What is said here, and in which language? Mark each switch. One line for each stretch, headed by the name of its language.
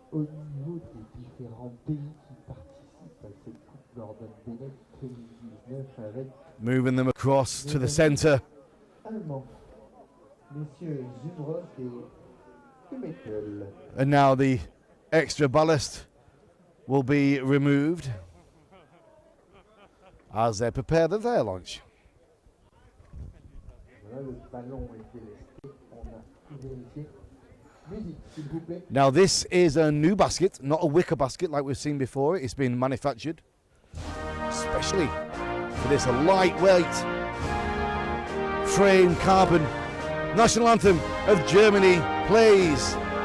French: Au niveau des différents pays qui participent à cette Coupe Gordon Bennett 2019 avec
English: Moving them across to the centre.
French: Allemands, messieurs Zumrod et Mettel.
English: And now the extra ballast will be removed as they prepare their launch.
French: Voilà, le ballon est délesté, on a tout vérifié. Musique, s'il vous plaît.
English: Now this is a new basket, not a wicker basket like we've seen before. It's been manufactured especially for this lightweight frame carbon. National anthem of Germany plays.